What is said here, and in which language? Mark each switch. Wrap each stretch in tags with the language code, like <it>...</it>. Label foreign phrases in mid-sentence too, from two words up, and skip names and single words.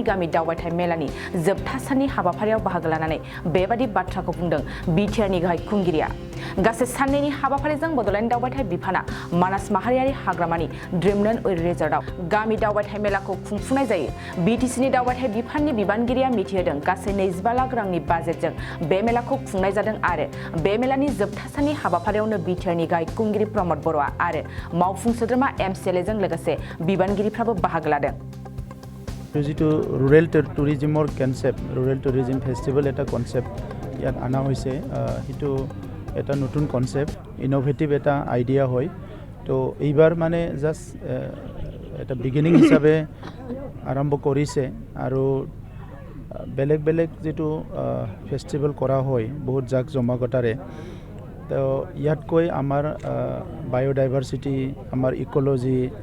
<brx>गामि दावबायथाय मेलानि जोबथा साननि हाबाफारियाव बाहागो लानानै बेबादि बाथ्राखौ बुंदों बिटिआरनि गाहाय खुंगिरिया गासै साननैनि हाबाफारिजों बड'लेण्ड दावबायथाय बिफाना मानास माहारियारि हाग्रामानि ड्रिमलेण्ड रिजर्टआव गामि दावबायथाय मेलाखौ खुंफुंनाय जायो बिटिसिनि दावबायथाय बिफाननि बिबानगिरिया मिथिहोदों गासै 25 लाख रांनि बाजेटजों बे मेलाखौ खुंनाय जादों आरो बे मेलानि जोबथा साननि हाबाफारियावनो बिटिआरनि गाहाय खुंगिरि प्रमद बर'आ आरो मावफुं सोद्रोमा एमसिएलएजों लोगोसे बिबानगिरिफ्राबो बाहागो लादों</brx> <as>जितु</as> <en>rural tourism concept rural tourism festival</en> <as>এটা कनसेप्ट ইয়াত আনা হৈছে হিটো এটা নতুন</as> <en>concept innovative</en> <as>এটা আইডিয়া হয় তো এইবাৰ মানে জাস্ট এটা বিগিনিং হিচাপে আৰম্ভ কৰিছে আৰু বেলেগ যেটো ফেস্টিভেল কৰা হয় বহুত জাক জমাকতাৰে তো ইয়াতকৈ আমাৰ বায়োডাইভাৰ্সিটি আমাৰ ইকোলজি</as>